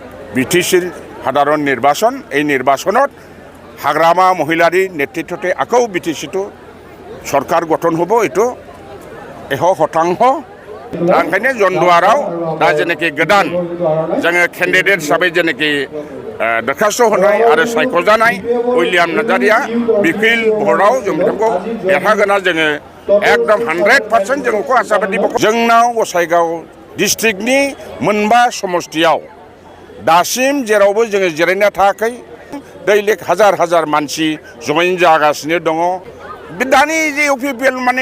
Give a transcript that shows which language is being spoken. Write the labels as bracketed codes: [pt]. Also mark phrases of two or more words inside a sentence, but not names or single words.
[as] বিটিসির সাধারণ নির্বাচন এই নির্বাচনত হাগ্রামা মহিলারি নেতৃত্বতে আকৌ বিটিসিটো সরকার গঠন হব এটো 100% [brx] दा ओंखायनो जन्दुवाराव दा जेनेखि गोदान जोङो केन्डिडेट हिसाबै जेनेखि दरखास्त होनाय आरो सायख'जानाय उइलियाम नार्जारिया बिपिएल भटआव जों बिथांखौ देरहागोना जोङो एकदम 100% जों बेखौ आसाबादि जोंनाव गसाइगाव डिस्ट्रिक्टनि मोनबा समष्टियाव दासिम जेरावबो जोङो जिरायना थायाखै दैलिक हाजार हाजार मानसि जइन जागासिनो दङ दानि जे इउपिपिएल माने